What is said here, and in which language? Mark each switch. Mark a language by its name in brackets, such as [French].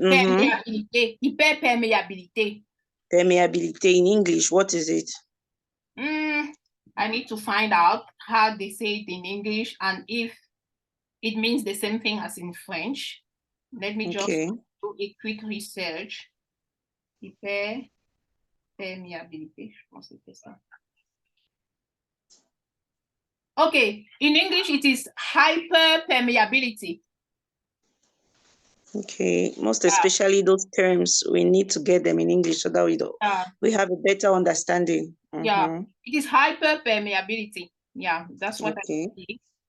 [French] hyperpermeabilité. [English] Permeability in English, what is it? I need to find out how they say it in English and if it means the same thing as in French. Let me just do a quick research. [French] Hyperpermeabilité, je pense que c'est ça. [English] Okay, in English it is hyperpermeability. Okay, most especially those terms, we need to get them in English so that we have a better understanding. Yeah, it is hyperpermeability. Yeah, that's what I see.